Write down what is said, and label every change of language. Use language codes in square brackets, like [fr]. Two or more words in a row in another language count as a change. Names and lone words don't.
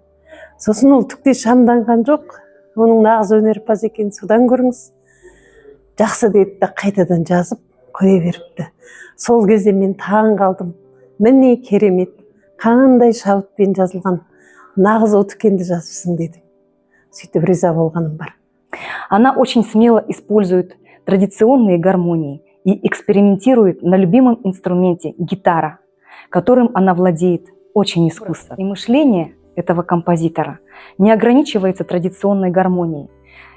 [kk] Сосын ол түкте шамданған жоқ, оның нағыз өнерпаз екенін содан көріңіз. Жақсы деді де қайтадан жазып қоя беріпті. Сол кезде мен таң қалдым. Міне керемет, қандай шабытпен жазылған нағыз Отыкенді жазыпсың дедім. Сөйтіп риза болғаным бар. [ru] Она очень смело использует традиционные гармонии и экспериментирует на любимом инструменте гитара, которым она владеет очень искусно. И мышление, этого композитора не ограничивается традиционной гармонией.